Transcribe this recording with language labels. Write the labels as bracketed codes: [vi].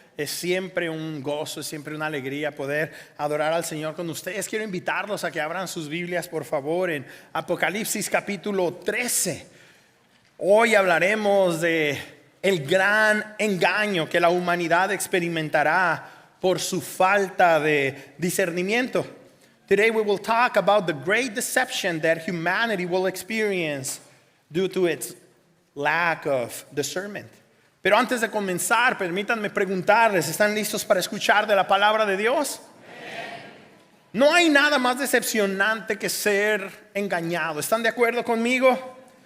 [es] Es siempre un gozo, es siempre una alegría poder adorar al Señor con ustedes. Quiero invitarlos a que abran sus Biblias, por favor, en Apocalipsis capítulo 13. Hoy hablaremos de el gran engaño que la humanidad experimentará por su falta de discernimiento. [en] Today we will talk about the great deception that humanity will experience due to its lack of discernment. [es] Pero antes de comenzar, permítanme preguntarles, ¿están listos para escuchar de la palabra de Dios? No hay nada más decepcionante que ser engañado. ¿Están de acuerdo conmigo?